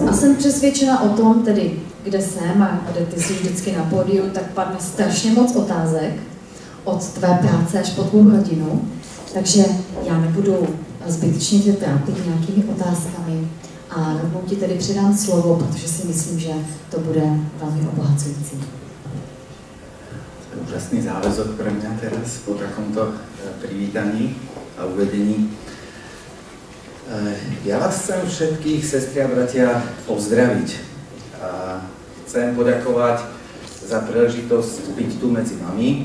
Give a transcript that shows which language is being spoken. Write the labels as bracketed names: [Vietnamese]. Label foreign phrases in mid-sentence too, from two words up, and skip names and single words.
[Czech] A jsem přesvědčena o tom, tedy kde jsem a kde ty jsi vždycky na pódiu, tak padne strašně moc otázek od tvé práce až po tvou rodinu. Takže já nebudu zbytečně tě trápit nějakými otázkami a rovnou ti tedy předám slovo, protože si myslím, že to bude velmi obohacující. [Slovak] Úžasný záväzok pre mňa teraz po takomto privítaní a uvedení. Ja vás chcem všetkých, sestry a bratia, pozdraviť. Chcem poďakovať za príležitosť byť tu medzi vami.